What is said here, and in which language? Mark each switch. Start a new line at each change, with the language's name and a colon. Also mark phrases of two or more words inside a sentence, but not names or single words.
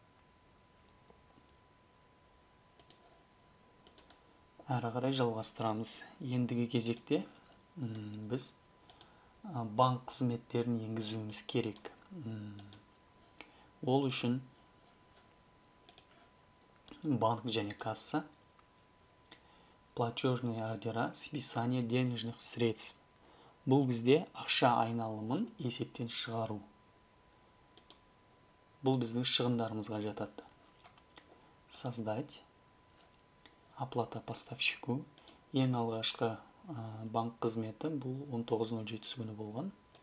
Kazakh: Әрі қарай жалғастырамыз. Ендігі кезекте біз банк қызметтерін енгізуіміз керек. Ол үшін банк және касса,
Russian: платежные ордера, списание денежных средств.
Kazakh: Бұл бізде ақша айналымын есептен шығару. Бұл біздің шығындарымызға жатады.
Russian: Создать. Оплата поставщику.
Kazakh: Ең алғашқы банк қызметі бұл 19.07 күні болған.